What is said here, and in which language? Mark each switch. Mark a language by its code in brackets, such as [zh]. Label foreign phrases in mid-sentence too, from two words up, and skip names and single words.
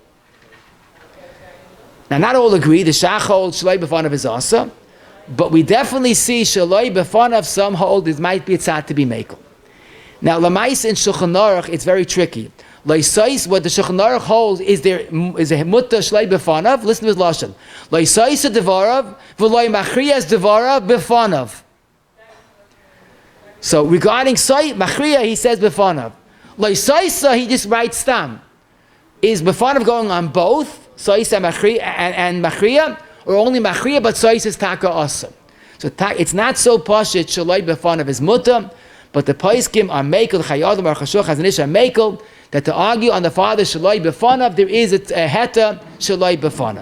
[en] Now, not all agree. The Shach holds [he] Shaloi Befonov [en] is asa, but we definitely see [he] Shaloi Befonov, [en] some hold it might be a tzad to be mekel. Now, Lamais in Shulchan Aruch, it's very tricky. Loisais, what the Shulchan Aruch holds is a mutter [he] Shaloi Befonov. [en] Listen to his lashon. [he] Loisais devarav v'loi machriyas devarav befonov. [en] So regarding Machriya, he says Befonov. Loisaisa, he just writes Stam. Is Befonov going on both, Saisa and Machriya, or only Machriya, but Saisa is [he] Taka Asa? [en] So it's not so pashit, [he] Shaloi Befonov [en] is Mutter, but the Paiskim are Mekel, Chayadim, or Chashuch, has an issue Mekel, that to argue on the father [he] Shaloi Befonov, [en] there is a [he] Heta Shaloi Befonov.